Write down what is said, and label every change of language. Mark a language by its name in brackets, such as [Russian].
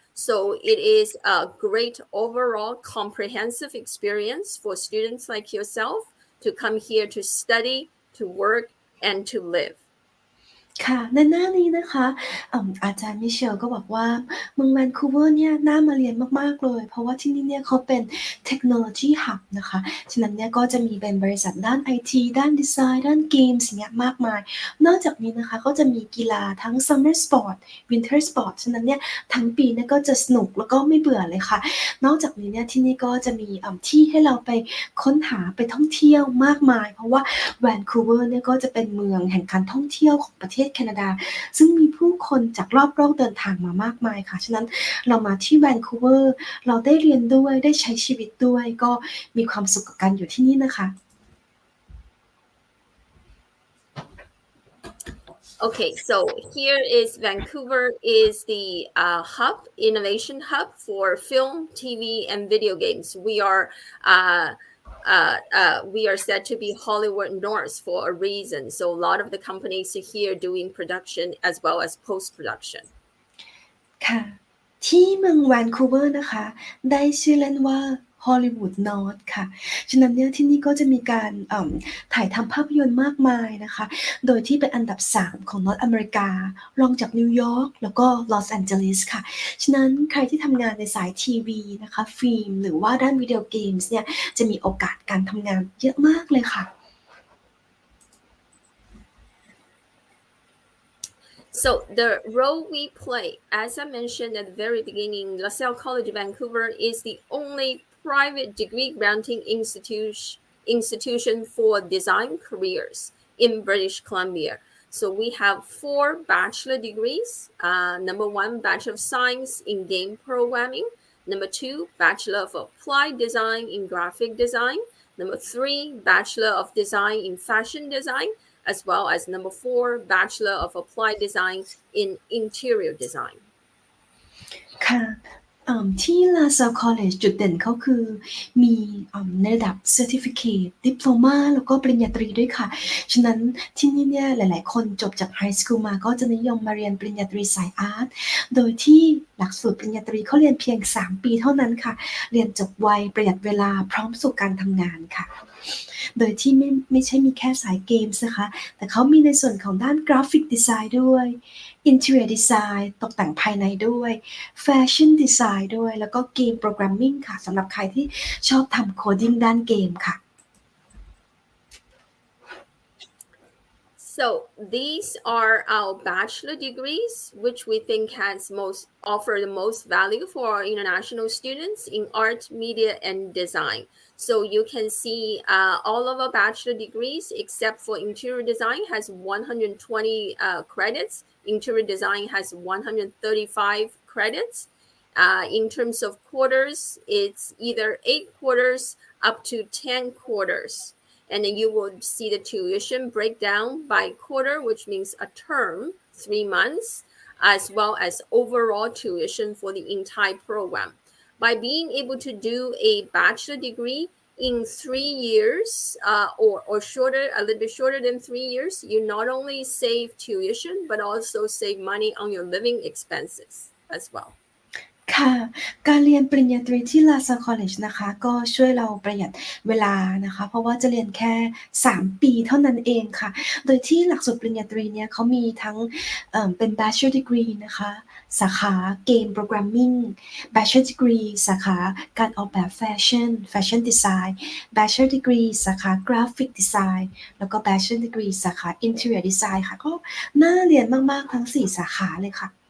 [English] So it is a great overall comprehensive experience for students like yourself to come here to study, to work, and to live. [Thai] ค่ะในหน้านี้นะคะอาจารย์มิเชลก็บอกว่าเมืองแวนคูเวอร์เนี่ยน่ามาเรียนมากๆเลยเพราะว่าที่นี่เนี่ยเขาเป็นเทคโนโลยีฮับนะคะฉะนั้นเนี่ยก็จะมีเป็นบริษัทด้านไอทีด้านดีไซน์ด้านเกมสิ่งเงี้ยมากมายนอกจากนี้นะคะก็จะมีกีฬาทั้ง Summer Sport Winter Sport ฉะนั้นเนี่ยทั้งปีเนี่ยก็จะสนุกแล้วก็ไม่เบื่อเลยค่ะนอกจากนี้เนี่ยที่นี่ก็จะมีที่ให้เราไป ค้นหาไปท่องเที่ยวมากมายเพราะว่าแวนคูเวอร์เนี่ยก็จะเป็นเมืองแห่งการท่องเที่ยวของประเทศแคนาดาซึ่งมีผู้คนจากรอบโลกเดินทางมามากมายค่ะฉะนั้นเรามาที่แวนคูเวอร์เราได้เรียนด้วยได้ใช้ชีวิตด้วยก็มีความสุขกับการอยู่ที่นี่นะคะ [English] Okay, so here is Vancouver is the innovation hub for film, TV, and video games. We are said to be Hollywood North for a reason. So a lot of the companies are here doing production as well as post-production. [Thai] ค่ะที่เมืองแวนคูเวอร์นะคะได้ชื่อเล่นว่าฮอลลีวูดนอร์ทค่ะฉะนั้นเนี่ยที่นี่ก็จะมีการถ่ายทำภาพยนตร์มากมายนะคะโดยที่เป็นอันดับ3ของนอร์ทอเมริการองจากนิวยอร์กแล้วก็ลอสแอนเจลิสค่ะฉะนั้นใครที่ทำงานในสายทีวีนะคะฟิล์มหรือว่าด้านวิดีโอเกมส์เนี่ยจะมีโอกาสการทำงานเยอะมากเลยค่ะ [English] So the role we play, as I mentioned at the very beginning, LaSalle College Vancouver is the only private degree granting institution for design careers in British Columbia. So we have 4 bachelor degrees. Number 1, Bachelor of Science in Game Programming. Number 2, Bachelor of Applied Design in Graphic Design. Number 3, Bachelor of Design in Fashion Design, as well as number 4, Bachelor of Applied Design in Interior Design. [Thai] ค่ะที่ LaSalle College จุดเด่นเขาคือมีในระดับ Certificate Diploma แล้วก็ปริญญาตรีด้วยค่ะฉะนั้นที่นี่เนี่ยหลายๆคนจบจาก High School มาก็จะนิยมมาเรียนปริญญาตรีสายอาร์ตโดยที่หลักสูตรปริญญาตรีเขาเรียนเพียง3 ปีเท่านั้นค่ะเรียนจบไวประหยัดเวลาพร้อมสู่การทำงานค่ะ โดยที่ไม่ใช่มีแค่สายเกมส์นะคะแต่เขามีในส่วนของด้านกราฟิกดีไซน์ด้วย Interior Design ตกแต่งภายในด้วย Fashion Design ด้วยแล้วก็เกมโปรแกรมมิ่งค่ะสำหรับใครที่ชอบทำโคดิ้งด้านเกมค่ะ [English] So these are our bachelor degrees, which we think offer the most value for our international students in art, media, and design. So you can see all of our bachelor degrees, except for interior design, has 120 credits. Interior design has 135 credits. In terms of quarters, it's either 8 quarters up to 10 quarters. And then you will see the tuition breakdown by quarter, which means a term, 3 months, as well as overall tuition for the entire program. By being able to do a bachelor degree in 3 years or shorter, a little bit shorter than 3 years, you not only save tuition, but also save money on your living expenses as well. [Thai] ค่ะการเรียนปริญญาตรีที่ LaSalle College นะคะก็ช่วยเราประหยัดเวลานะคะเพราะว่าจะเรียนแค่3 ปีเท่านั้นเองค่ะโดยที่หลักสูตรปริญญาตรีเนี่ยเขามีทั้งเป็น Bachelor Degree นะคะสาขาเกม Programming Bachelor Degree สาขาการออกแบบ Fashion Design Bachelor Degree สาขา Graphic Design แล้วก็ Bachelor Degree สาขา Interior Design ค่ะก็น่าเรียนมากๆทั้ง4 สาขาเลยค่ะ